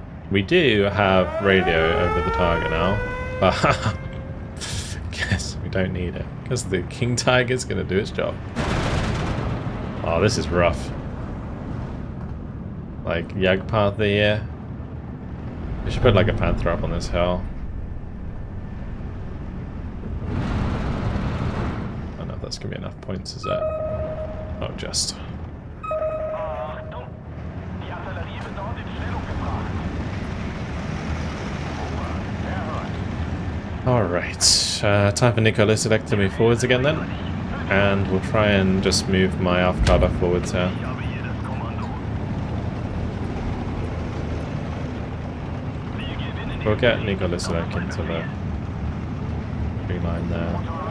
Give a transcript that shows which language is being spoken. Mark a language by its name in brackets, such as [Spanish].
[English] We do have radio over the target now, but guess we don't need it because the King Tiger's gonna do its job. Oh, this is rough. Like Jagdpanther here. We should put like a Panther up on this hill. I don't know if that's gonna be enough points, is it? Oh, just. [German] Achtung! Die Artillerie wird dort in Stellung gebracht. [English] Alright, time for Nicholas Select to move forwards again then. And we'll try and just move my Aufkada forwards here. [German] Ich habe hier das Kommando. Wir gewinnen [English] We'll get Nicholas Lek into the tree line there.